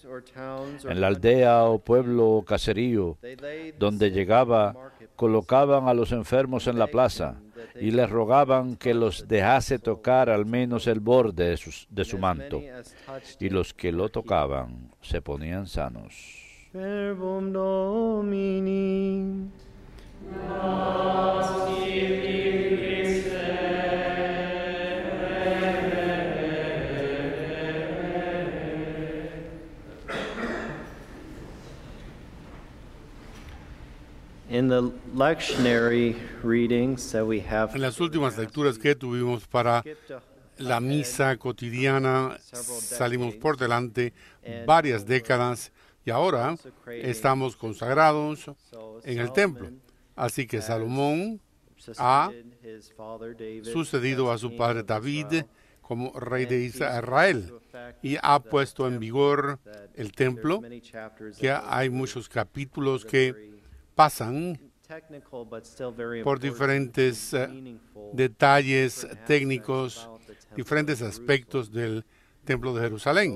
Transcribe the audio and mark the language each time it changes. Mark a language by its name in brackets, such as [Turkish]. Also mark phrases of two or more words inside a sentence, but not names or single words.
[Spanish] En la aldea o pueblo o caserío donde llegaba, colocaban a los enfermos en la plaza y le rogaban que los dejase tocar al menos el borde de su manto, y los que lo tocaban se ponían sanos. [Latin] Verbum Domini. [English] In the lectionary readings that we have, [Spanish] En las últimas lecturas que tuvimos para la misa cotidiana, salimos por delante varias décadas y ahora estamos consagrados en el templo. Así que Salomón ha sucedido a su padre David como rey de Israel y ha puesto en vigor el templo, que hay muchos capítulos que pasan por diferentes detalles técnicos, diferentes aspectos del templo de Jerusalén.